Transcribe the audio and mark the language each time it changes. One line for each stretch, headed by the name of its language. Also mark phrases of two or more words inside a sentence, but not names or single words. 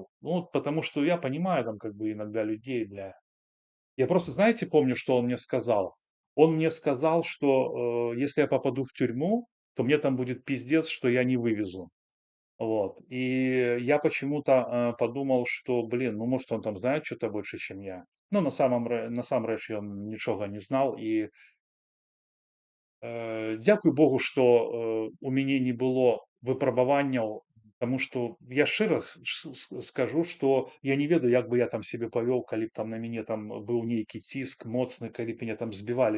Russian: Ну, вот потому что я понимаю там как бы иногда людей, бля. Я просто, знаете, помню, что он мне сказал. Он мне сказал, что если я попаду в тюрьму, то мне там будет пиздец, что я не вывезу. Вот. И я почему-то подумал, что, блин, ну может он там знает что-то больше, чем я.
Belarusian: Ну, насамрэч ён нічога не знал. І дзякуй Богу, што у мяне не было выпрабаванняў, таму што я шчыра скажу, што я не ведаю, як бы я там сябе павёў, калі б там на мяне там быў нейкі ціск моцны, калі б мяне там збівалі.